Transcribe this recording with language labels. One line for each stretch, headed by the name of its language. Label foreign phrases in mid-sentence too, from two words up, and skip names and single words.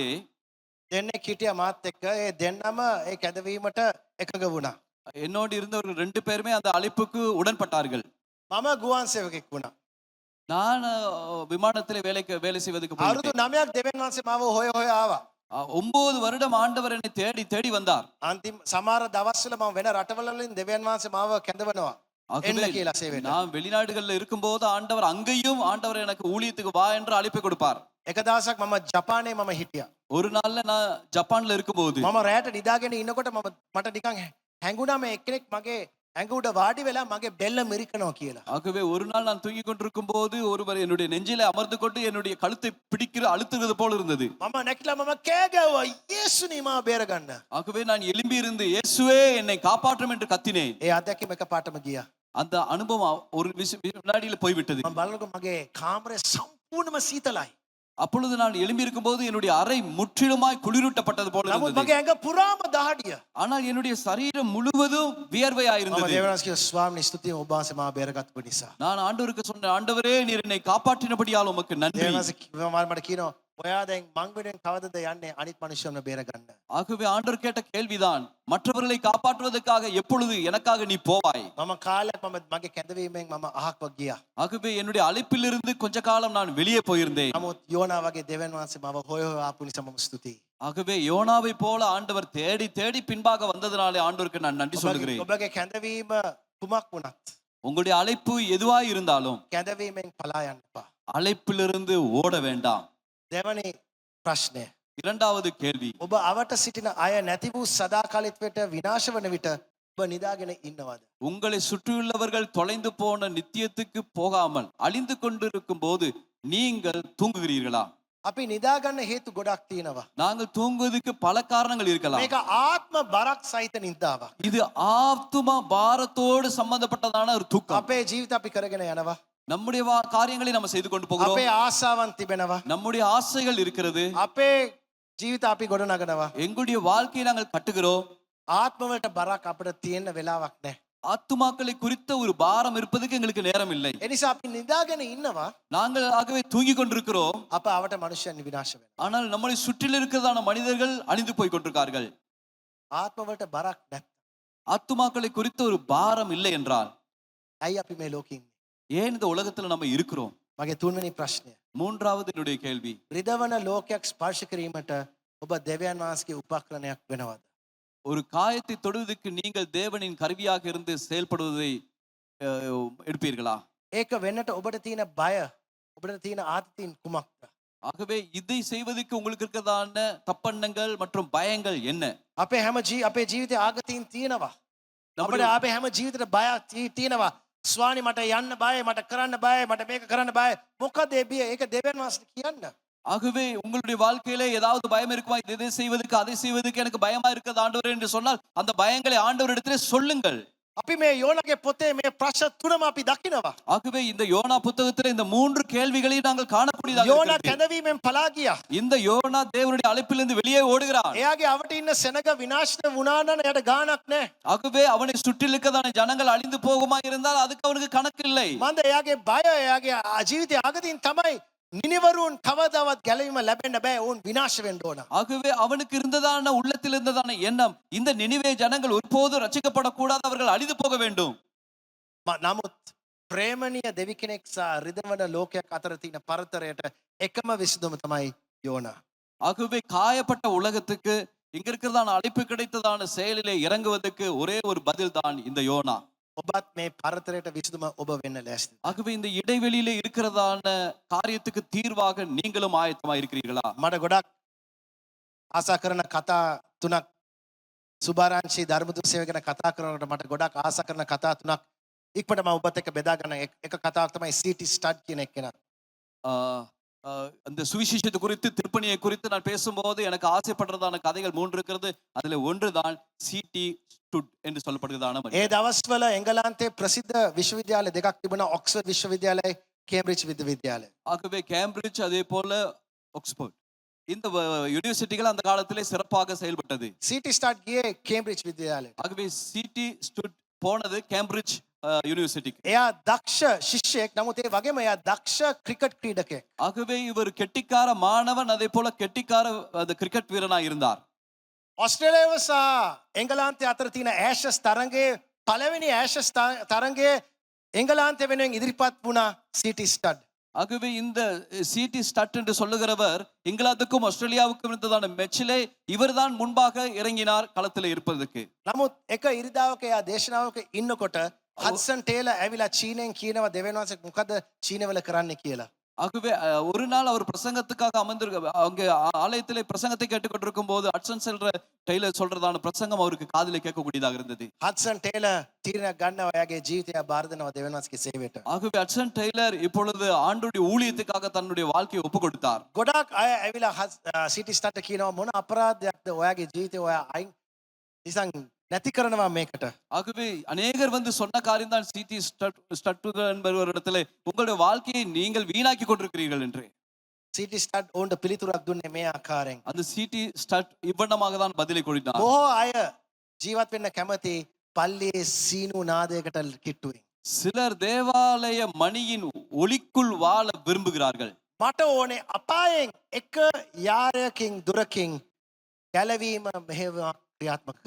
Sinhala: දෙන්නෙක් හිටියා මාත් එක්ක. ඒ දෙන්නම ඒ කැඳවීමට එකඟ වුණා.
Tamil: என்னோடு இருந்தவர்கள் 2 பேருமே அந்த அழைப்புக்கு உடன்பட்டார்கள்.
Sinhala: මම ගුවන් සේවකෙක් වුණා.
Tamil: நான் விமானத்திலே வேலை செய்வதற்கு
Sinhala: අවුරුදු
Tamil: போயிருந்தேன்.
Sinhala: 9ක් දෙවියන් වහන්සේ මාව හොය හොය ආවා.
Tamil: 9 வருடம் ஆண்டவர் என்னை தேடி வந்தார்.
Sinhala: අන්තිම සමහර දවස්වල මම වෙන රටවල වලින් දෙවියන් වහන්සේ මාව කැඳවනවා. එන්න
Tamil: ஆகவே
Sinhala: කියලා සේවයට.
Tamil: நான் வெளிநாடுகள்ல இருக்கும்போது ஆண்டவர் அங்கேயும் ஆண்டவர் எனக்கு ஊழியத்துக்கு வா என்று அழைப்பு கொடுப்பார்.
Sinhala: එක දවසක් මම ජපානයේ මම හිටියා.
Tamil: ஒரு நாள்ல நான் ஜப்பான்ல இருக்கும்போது
Sinhala: මම රැයට නිදාගෙන ඉන්නකොට මට නිකන් හැංගුණා මේ එක්කෙනෙක් මගේ ඇඟ උඩ වාඩි වෙලා මගේ බෙල්ල මිරිකනවා කියලා.
Tamil: ஆகவே ஒரு நாள் நான் தூங்கி கொண்டிருக்கும் போது ஒருவர் என்னுடைய நெஞ்சிலே அமர்ந்து கொண்டு என்னுடைய கழுத்தை அழுத்துகிறது போல இருந்தது.
Sinhala: මම නැකිලා මම කෑ ගැව්වා යේසුනි මාව බේරගන්න.
Tamil: ஆகவே நான் எழும்பி இருந்து இயேசுவே என்னை காப்பாற்றும் என்று கத்தினேன்.
Sinhala: ඒ අත්දැකීම එකපාරටම ගියා.
Tamil: அந்த அனுபவம் ஒரு வினாடியில போய்விட்டது.
Sinhala: මම බලනකොට මගේ කාමරේ සම්පූර්ණම සීතලයි.
Tamil: அப்பொழுது நான் எழும்பி இருக்கும்போது என்னுடைய அறை முற்றிலுமாய் குளிரூட்டப்பட்டது போல
Sinhala: නමුත්
Tamil: இருந்தது.
Sinhala: මගේ ඇඟ පුරාම දහඩිය.
Tamil: ஆனால் என்னுடைய சரீரம் முழுவதும் வியர்வையாய்
Sinhala: මම
Tamil: இருந்தது.
Sinhala: දේවනාස් කිව්වා ස්වාමීනි ස්තුතියි ඔබ වහන්සේ මාව බේරගත්තු නිසා.
Tamil: நான் ஆண்டவருக்கு சொன்னேன், ஆண்டவரே நீர் என்னை காப்பாற்றினபடியால் உமக்கு நன்றி.
Sinhala: දේවනාස් මට කියනවා ඔයා දැන් මං වෙනුවෙන් කවදද යන්නේ අනිත් මිනිස්සුන්ව බේරගන්න.
Tamil: ஆகவே ஆண்டவர் கேட்ட கேள்விதான், மற்றவர்களை காப்பாற்றுவதற்காக எப்பொழுது எனக்காக நீ போவாய்?
Sinhala: මම කාලයක් මම මගේ කැඳවීමෙන් මම අහක්ව ගියා.
Tamil: ஆகவே என்னுடைய அழைப்பிலிருந்து கொஞ்ச காலம் நான் வெளியே போயிருந்தேன்.
Sinhala: නමුත් යෝනා වගේ දෙවියන් වහන්සේ මාව හොය හොය ආපු නිසා මම ස්තුතියි.
Tamil: ஆகவே யோனாவை போல ஆண்டவர் தேடி தேடி பின்பாக வந்ததனாலே ஆண்டவருக்கு நான் நன்றி சொல்லுகிறேன்.
Sinhala: ඔබගේ කැඳවීම කුමක් වුණත්
Tamil: உங்களுடைய அழைப்பு எதுவாய் இருந்தாலும்
Sinhala: කැඳවීමෙන් පලා යන්න එපා.
Tamil: அழைப்பிலிருந்து ஓட வேண்டாம்.
Sinhala: දෙවනි ප්‍රශ්නය.
Tamil: இரண்டாவது கேள்வி,
Sinhala: ඔබ අවට සිටින අය නැති වූ සදාකාලිත්වයට විනාශ වන විට ඔබ නිදාගෙන ඉන්නවද?
Tamil: உங்களை சுற்றியுள்ளவர்கள் தொலைந்து போன நித்தியத்துக்கு போகாமல் அழிந்து கொண்டிருக்கும் போது நீங்கள் தூங்குகிறீர்களா?
Sinhala: අපි නිදාගන්න හේතු ගොඩක් තියෙනවා.
Tamil: நாங்கள் தூங்குவதற்கு பல காரணங்கள் இருக்கலாம்.
Sinhala: මේක ආත්ම බරක් සහිත නිදාවක්.
Tamil: இது ஆத்தும பாரத்தோடு சம்பந்தப்பட்டதான ஒரு தூக்கம்.
Sinhala: අපේ ජීවිත අපි කරගෙන යනවා.
Tamil: நம்முடைய காரியங்களை நம்ம செய்து கொண்டு போகிறோம்.
Sinhala: අපේ ආසාවන් තිබෙනවා.
Tamil: நம்முடைய ஆசைகள் இருக்கிறது.
Sinhala: අපේ ජීවිත අපි ගොඩනගනවා.
Tamil: எங்களுடைய வாழ்க்கையை நாங்கள் கட்டுகிறோம்.
Sinhala: ආත්මවලට බරක් අපිට තියෙන වෙලාවක් නැහැ.
Tamil: ஆத்துமாக்களை குறித்த ஒரு பாரம் இருப்பதுக்கு எங்களுக்கு நேரம் இல்லை.
Sinhala: ඒ නිසා අපි නිදාගෙන ඉන්නවා.
Tamil: நாங்கள் ஆகவே தூங்கி கொண்டிருக்கிறோம்.
Sinhala: අප අවට මනුෂ්‍යයන් විනාශ වෙනවා.
Tamil: ஆனால் நம்மளை சுற்றில் இருக்கிறதான மனிதர்கள் அழிந்து போய் கொண்டிருக்கார்கள்.
Sinhala: ආත්මවලට බරක් නැත්නම්
Tamil: ஆத்துமாக்களை குறித்த ஒரு பாரம் இல்லை என்றால்
Sinhala: ඇයි අපි මේ ලෝකෙ ඉන්නේ?
Tamil: ஏன் இந்த உலகத்துல நம்ம இருக்கிறோம்?
Sinhala: මගේ තුන්වෙනි ප්‍රශ්නය.
Tamil: மூன்றாவது என்னுடைய கேள்வி,
Sinhala: රිදවන ලෝකයක් ස්පර්ශ කිරීමට ඔබ දෙවියන් වහන්සේගේ උපකරණයක් වෙනවද?
Tamil: ஒரு காயத்தை தொடுவதற்கு நீங்கள் தேவனின் கருவியாக இருந்து செயல்படுவதை எடுப்பீர்களா?
Sinhala: ඒක වෙන්නට ඔබට තියෙන බය, ඔබට තියෙන ආතතියින් කුමක්ද?
Tamil: ஆகவே இதை செய்வதற்கு உங்களுக்கு இருக்கிறதான தப்பெண்ணங்கள் மற்றும் பயங்கள் என்ன?
Sinhala: අපේ ජීවිතේ ආගතීන් තියෙනවා.
Tamil: நம்முடைய
Sinhala: අපේ හැම ජීවිතේට බයක් තියෙනවා. ස්වාමි මට යන්න බයයි, මට කරන්න බයයි, මට මේක කරන්න බයයි. මොකද ඒ බිය? ඒක දෙවියන් වහන්සේට කියන්න.
Tamil: ஆகவே உங்களுடைய வாழ்க்கையில ஏதாவது பயம் இருக்குமா? இதை செய்வதற்கு அதை செய்வதற்கு எனக்கு பயமா இருக்கிறது ஆண்டவரே என்று சொன்னால் அந்த பயங்களை ஆண்டவரிடத்திலே சொல்லுங்கள்.
Sinhala: අපි මේ යෝනාගේ පොතේ මේ ප්‍රශ්න තුනම අපි දකිනවා.
Tamil: ஆகவே இந்த யோனா புத்தகத்திலே இந்த மூன்று கேள்விகளை நாங்கள் காணக்கூடியதாக
Sinhala: යෝනා
Tamil: இருக்கிறது.
Sinhala: කැඳවීමෙන් පලා ගියා.
Tamil: இந்த யோனா தேவனுடைய அழைப்பிலிருந்து வெளியே ஓடுகிறான்.
Sinhala: එයාගේ අවට ඉන්න සෙනග විනාශ වුණා නම් එයාට ගාණක් නැහැ.
Tamil: ஆகவே அவனை சுற்றில் இருக்கிறதான ஜனங்கள் அழிந்து போகுமா இருந்தால் அதுக்கு அவனுக்கு கணக்கு இல்லை.
Sinhala: මන්ද එයාගේ බය, එයාගේ ජීවිතයේ ආගතීන් තමයි නිනිවරුන් කවදාවත් ගැලවීම ලැබෙන්න බෑ. ඔවුන් විනාශ වෙන්න ඕන.
Tamil: ஆகவே அவனுக்கு இருந்ததான உள்ளத்தில் இருந்ததான எண்ணம், இந்த நினிவே ஜனங்கள் ஒருபோதும் ரட்சிக்கப்படக்கூடாது, அவர்கள் அழிந்து போக வேண்டும்.
Sinhala: නමුත් ප්‍රේමණීය දෙවි කෙනෙක් සහ රිදවන ලෝකයක් අතර තියෙන පරතරයට එකම විසඳුම තමයි යෝනා.
Tamil: ஆகவே காயப்பட்ட உலகத்துக்கு இங்க இருக்கிறதான அழைப்பு கிடைத்ததான செயலிலே இறங்குவதற்கு ஒரே ஒரு பதில் தான் இந்த யோனா.
Sinhala: ඔබත් මේ පරතරයට විසඳුම ඔබ වෙන්න ලෑස්ති.
Tamil: ஆகவே இந்த இடைவெளியிலே இருக்கிறதான காரியத்துக்கு தீர்வாக நீங்களும் ஆயத்தமா இருக்கிறீர்களா?
Sinhala: මට ගොඩක් ආසා කරන කතා තුනක් සුභාරංශී ධර්මදුත සේවය ගැන කතා කරනකොට මට ගොඩක් ආසා කරන කතා තුනක් ඉක්මනට මම ඔබත් එක්ක බෙදා ගන්න. එක කතාවක් තමයි CT ස්ටඩ් කියන එක්කෙනා.
Tamil: அந்த சுவிசேஷத்தை குறித்து, திருப்பணியை குறித்து நான் பேசும்போது எனக்கு ஆசைப்படுறதான கதைகள் 3 இருக்கிறது. அதுல ஒன்று தான் சிடி ஸ்டுட் என்று சொல்லப்படுகிறதான
Sinhala: ඒ දවස්වල එංගලන්තයේ ප්‍රසිද්ධ විශ්වවිද්‍යාල දෙකක් තිබුණා. ඔක්ස්ෆර්ඩ් විශ්වවිද්‍යාලයයි කේම්බ්‍රිජ් විශ්වවිද්‍යාලය.
Tamil: ஆகவே கேம்பிரிட்ஜ் அதே போல ஆக்ஸ்போர்ட், இந்த யூனிவர்சிட்டிகள் அந்த காலத்திலே சிறப்பாக செயல்பட்டது.
Sinhala: CT ස්ටඩ් ගියේ කේම්බ්‍රිජ් විශ්වවිද්‍යාලයට.
Tamil: ஆகவே சிடி ஸ்டுட் போனது கேம்பிரிட்ஜ் யூனிவர்சிட்டிக்கு.
Sinhala: එයා දක්ෂ ශිෂ්‍යයෙක්, නමුත් ඒ වගේම එයා දක්ෂ ක්‍රිකට් ක්‍රීඩකයෙක්.
Tamil: ஆகவே இவர் கெட்டிக்கார மாணவன், அதே போல கெட்டிக்கார கிரிக்கெட் வீரனா இருந்தார்.
Sinhala: ඔස්ට්‍රේලියාව සහ එංගලන්තය අතර තියෙන ඇෂස් තරඟයේ පළවෙනි ඇෂස් තරඟයේ එංගලන්තය වෙනුවෙන් ඉදිරිපත් වුණා CT ස්ටඩ්.
Tamil: ஆகவே இந்த சிடி ஸ்டட் என்று சொல்லுகிறவர் இங்கிலாந்துக்கும் ஆஸ்திரேலியாவுக்கும் இருந்ததான மேட்சிலே இவர்தான் முன்பாக இறங்கினார் களத்தில் இருப்பதற்கு.
Sinhala: නමුත් එක ඉරිදාවක එයා දේශනාවක ඉන්නකොට හඩ්සන් ටේලර් ඇවිලා චීනෙන් කියනවා දෙවියන් වහන්සේ මොකද චීනවල කරන්න කියලා.
Tamil: ஆகவே ஒரு நாள் அவர் பிரசங்கத்துக்காக அங்கே ஆலயத்திலே பிரசங்கத்தை கேட்டுக்கொண்டிருக்கும் போது ஹட்சன் டெய்லர் சொல்றதான பிரசங்கம் அவருக்கு காதிலே கேட்கக்கூடியதாக இருந்தது.
Sinhala: හඩ්සන් ටේලර් තීරණයක් ගන්නවා එයාගේ ජීවිතය බාර දෙනවා දෙවියන් වහන්සේගේ සේවයට.
Tamil: ஆகவே ஹட்சன் டெய்லர் இப்பொழுது ஆண்டுடைய ஊழியத்துக்காக தன்னுடைய வாழ்க்கையை ஒப்பு கொடுத்தார்.
Sinhala: ගොඩක් අය ඇවිලා CT ස්ටඩ් කියනවා මොන අපරාධයක්ද ඔයාගේ ජීවිතේ ඔයා අයින් ඉතින් නැති කරනවා මේකට.
Tamil: ஆகவே அநேகர் வந்து சொன்ன காரியம் தான் சிடி ஸ்டட் என்பவரிடத்திலே உங்களுடைய வாழ்க்கையை நீங்கள் வீணாக்கி கொண்டிருக்கிறீர்கள் என்று.
Sinhala: CT ස්ටඩ් ඕන්ට පිළිතුරක් දුන්නේ මේ ආකාරයෙන්.
Tamil: அந்த சிடி ஸ்டட் இவ்வண்ணமாக தான் பதிலை கொடுத்தார்.
Sinhala: බොහෝ අය ජීවත් වෙන්න කැමති පල්ලියේ සීනු නාදයකට කිට්ටුවෙන්.
Tamil: சிலர் தேவாலய மணியின் ஒளிக்குள் வாழ விரும்புகிறார்கள்.
Sinhala: මට ඕනේ අපායෙන් එක යාරයකින් දුරකින් ගැලවීම මෙහෙයුමක් ක්‍රියාත්මක කරන්න.